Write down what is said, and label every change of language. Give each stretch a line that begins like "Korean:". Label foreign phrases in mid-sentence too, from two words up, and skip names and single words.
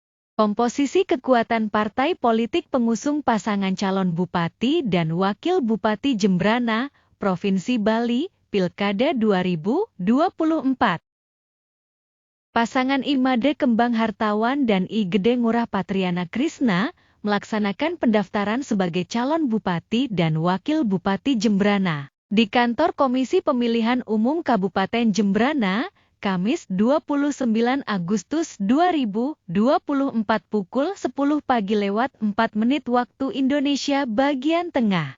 Indonesian: Komposisi kekuatan partai politik pengusung pasangan calon Bupati dan Wakil Bupati Jembrana, Provinsi Bali, Pilkada 2024. Pasangan Imade Kembang Hartawan dan I Gede Ngurah Patriana Krisna melaksanakan pendaftaran sebagai calon Bupati dan Wakil Bupati Jembrana di kantor Komisi Pemilihan Umum Kabupaten Jembrana, Kamis 29 Agustus 2024 pukul 10 pagi lewat 4 menit waktu Indonesia bagian tengah.